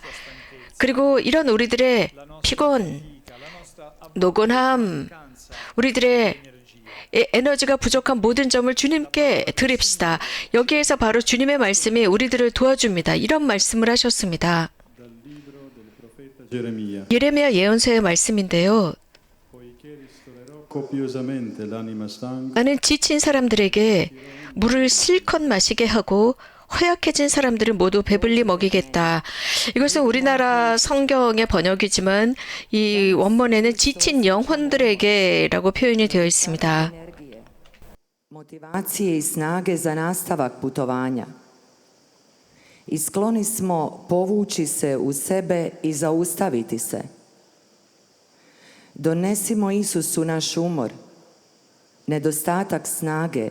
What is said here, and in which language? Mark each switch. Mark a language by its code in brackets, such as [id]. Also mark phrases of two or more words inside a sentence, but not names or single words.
[ko] 그리고 이런 우리들의 피곤, 노곤함, 우리들의 에너지가 부족한 모든 점을 주님께 드립시다. 여기에서 바로 주님의 말씀이 우리들을 도와줍니다. 이런 말씀을 하셨습니다. [it] Geremia, [ko] 예레미야 예언서의 말씀인데요. [it] poiché ristorerò copiosamente l'anima stanca, [ko] 나는 지친 사람들에게 물을 실컷 마시게 하고 허약해진 사람들을 모두 배불리 먹이겠다. 이것은 우리나라 성경의 번역이지만 이 원문에는 지친 영혼들에게라고 표현이 되어 있습니다. [hr] Motivacije i snage za nastavak putovanja. I skloni smo povući se u sebe i zaustaviti se. Donesimo Isusu naš umor, nedostatak snage.